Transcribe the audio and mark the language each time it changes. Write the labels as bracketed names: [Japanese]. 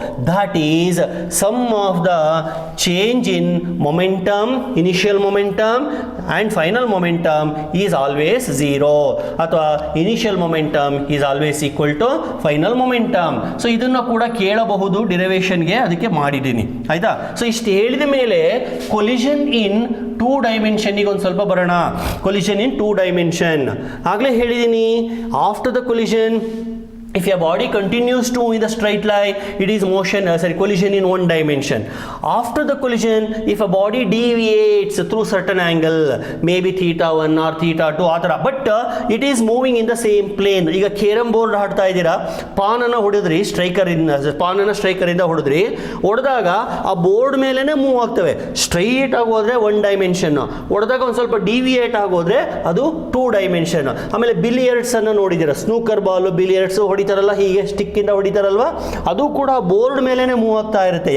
[English] That is sum of the change in momentum, initial momentum and final momentum is always 0, ಅಥವಾ initial momentum is always equal to final momentum. [Kannada] So ಇದನ್ನು ಕೂಡ ಕೇಳಬಹುದು ಡಿರೈವೇಷನ್ಗೆ, ಅದಕ್ಕೆ ಮಾಡಿದ್ದೀನಿ. ಆಯ್ತಾ? So ಇಷ್ಟು ಹೇಳಿದ ಮೇಲೆ ಕೊಲಿಷನ್ ಇನ್ 2 ಡೈಮೆನ್ಷನ್ನಿಗೆ ಒಂದು ಸ್ವಲ್ಪ ಬರೋಣ. ಕೊಲಿಷನ್ ಇನ್ 2 ಡೈಮೆನ್ಷನ್ ಆಗಲೇ ಹೇಳಿದ್ದೀನಿ. [English] After the collision, if a body continues to move in the straight line, it is collision in 1 dimension. After the collision, if a body deviates through certain angle, maybe theta1 or theta2 [Kannada] ಆ ಥರ, [English] But it is moving in the same plane. [Kannada] ಈಗ carrom board ಆಡ್ತಾ ಇದ್ದೀರಾ, ಪಾನನ್ನು ಹೊಡೆದ್ರಿ, ಸ್ಟ್ರೈಕರಿಂದ ಹೊಡೆದಾಗ ಆ board ಮೇಲೇ move ಆಗ್ತವೆ. Straight ಆಗೋದ್ರೆ 1 dimension, ಹೊಡೆದಾಗ ಒಂದು ಸ್ವಲ್ಪ ಡಿವಿಯೇಟ್ ಆಗೋದ್ರೆ ಅದು 2 ಡೈಮೆನ್ಷನ್. ಆಮೇಲೆ ಬಿಲಿಯರ್ಡ್ಸ್ ಅನ್ನು ನೋಡಿದ್ದೀರಾ, ಸ್ನೂಕರ್ ಬಾಲ್, ಬಿಲಿಯರ್ಡ್ಸ್ ಹೊಡಿತಾರಲ್ಲ, ಹೀಗೆ ಸ್ಟಿಕ್ ಇಂದ ಹೊಡಿತಾರಲ್ವಾ, ಅದು ಕೂಡ ಬೋರ್ಡ್ ಮೇಲೇನೆ ಮೂವ್ ಆಗ್ತಾ ಇರುತ್ತೆ.